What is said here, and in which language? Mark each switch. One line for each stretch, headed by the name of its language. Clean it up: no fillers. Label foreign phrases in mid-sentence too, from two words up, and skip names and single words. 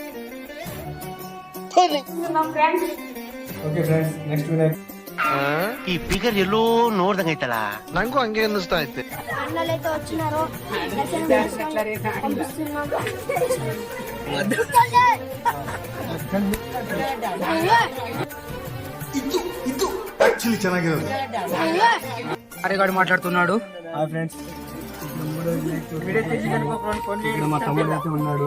Telugu: ఓకే ఫ్రెండ్స్, నెక్స్ట్ వినాయక్.
Kannada: ఈ ఫిగర్ ಎಲ್ಲೋ ನೋಡ್ದಂಗೈತಲ್ಲ, ನಂಗೂ ಹಂಗೆ ಅನ್ನಿಸ್ತಾ ಐತೆ.
Telugu: అన్నలైతే వచ్చినారు.
Kannada: ಇದು యాక్చువల్లీ ಚೆನ್ನಾಗಿರೋದು.
Telugu: అరేగాడు మాట్లాడుతున్నాడు. హాయ్ ఫ్రెండ్స్, మా తమ్ముడు అయితే ఉన్నాడు.